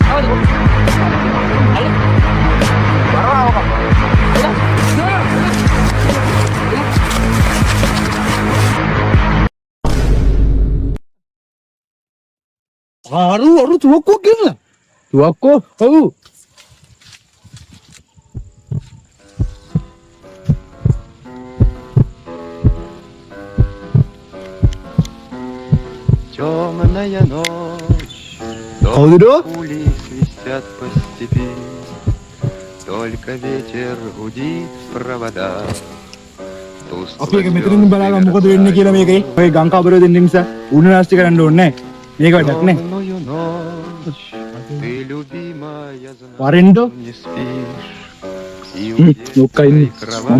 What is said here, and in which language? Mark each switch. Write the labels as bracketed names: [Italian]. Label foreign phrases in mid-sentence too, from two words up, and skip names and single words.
[Sinhala] අරු තුවක්කුව ගෙනලා. තුවක්කෝ? ඔව්. [Russian] Темная ночь, кого пули свистят по степи, только ветер гудит в провода. [Sinhala] අපි එක මෙතනින් බලාගමු මොකද වෙන්නේ කියලා මේකේ. ඔය ගංකාබරය දෙන්න නිසා උණ නාස්ති කරන්න ඕනේ නැහැ. මේක වැඩක් නේ. [Russian] Темную ночь, ты, любимая, Парендо? не спишь, и [Sinhala] ලොක්කා ඉන්නේ. [Russian] кровать.